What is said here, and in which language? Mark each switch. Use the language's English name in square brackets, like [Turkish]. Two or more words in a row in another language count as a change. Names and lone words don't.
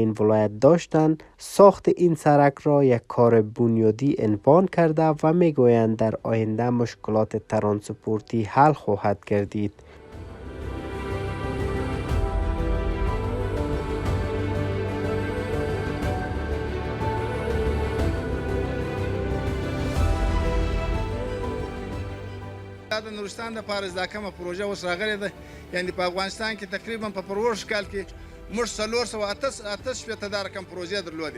[Persian] این ولایت داشتند ساخت این سرک را یک کار بنیادی عنوان کرده و میگویند در آینده مشکلات ترانسپورتی حل خواهد گردید. [Pashto] د نورستان لپاره دا کومه پروژه اوس راغلې ده، یعنی په افغانستان کې تقریبا په پروژه کال کې موږ 488 دا رقم پروژې درلودې.